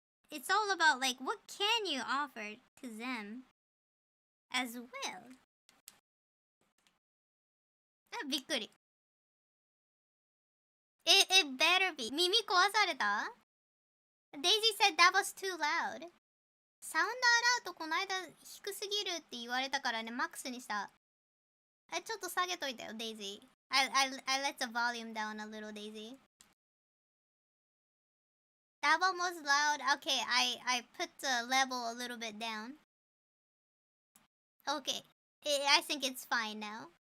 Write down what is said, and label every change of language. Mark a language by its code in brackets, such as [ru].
[en] It's all about, like, what can you offer to them as well? [ja] あ、びっくり。 [en] It better be. [ja] 耳壊された？ [en] Daisy said that was too loud. [ja] サウンドアラウトこの間低すぎるって言われたからね、マックスにした。ちょっと下げといたよ、Daisy. [en] I let the volume down a little, Daisy. That one was loud. Okay, I put the level a little bit down. Okay, I think it's fine now.